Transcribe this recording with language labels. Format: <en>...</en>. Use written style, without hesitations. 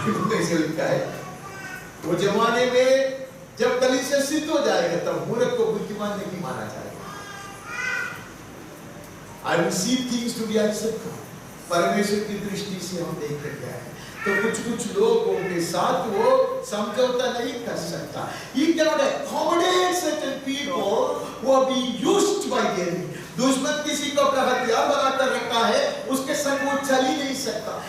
<hi>कैसे लिखा है? वो जमाने में जब कलीसिया सिद्ध हो जाएगा तब मूर्ख को बुद्धिमान नहीं माना जाएगा।</hi> <en>I will see things to be accepted.</en> <hi>परमेश्वर की दृष्टि से हम देख रहे हैं तो कुछ लोगों के साथ वो समझौता नहीं कर सकता।</hi> <en>He cannot accommodate certain people who are being used by the enemy.</en> <hi>दुश्मन किसी को अपना हथियार बनाकर रखा है, उसके संग वो चल ही नहीं सकता।</hi>